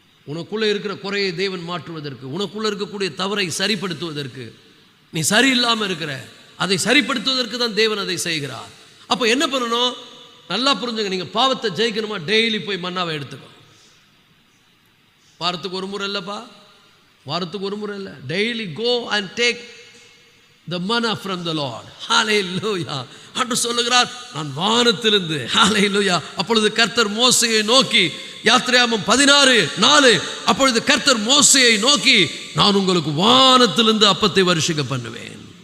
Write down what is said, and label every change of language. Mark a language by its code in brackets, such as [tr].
[ta] உனக்குள்ள இருக்கிற குறையை தேவன் மாற்றுவதற்கு, உனக்குள்ள இருக்கக்கூடிய தவறை சரிப்படுத்துவதற்கு, நீ சரியில்லாமல் இருக்கிற அதை சரிப்படுத்துவதற்கு தான் தேவன் அதை செய்கிறார். அப்போ என்ன பண்ணணும்? நல்லா புரிஞ்சுங்க. நீங்கள் பாவத்தை ஜெயிக்கணுமா? டெய்லி போய் மன்னாவை எடுத்துக்கோ. வாரத்துக்கு ஒரு முறை இல்லைப்பா, வாரத்துக்கு ஒரு முறை இல்லை. [en] Daily go and take the manna from the Lord. Hallelujah. [ta] ஆண்டவர் சொல்லுகிறார், நான் வானத்திலிருந்து. Hallelujah. அப்பொழுது கர்த்தர் மோசேயை நோக்கி, யாத்திராகமம் 16:4, அப்பொழுது கர்த்தர் மோசேயை நோக்கி, நான் உங்களுக்கு வானத்திலிருந்து அப்பத்தை வருஷிக்க பண்ணுவேன்.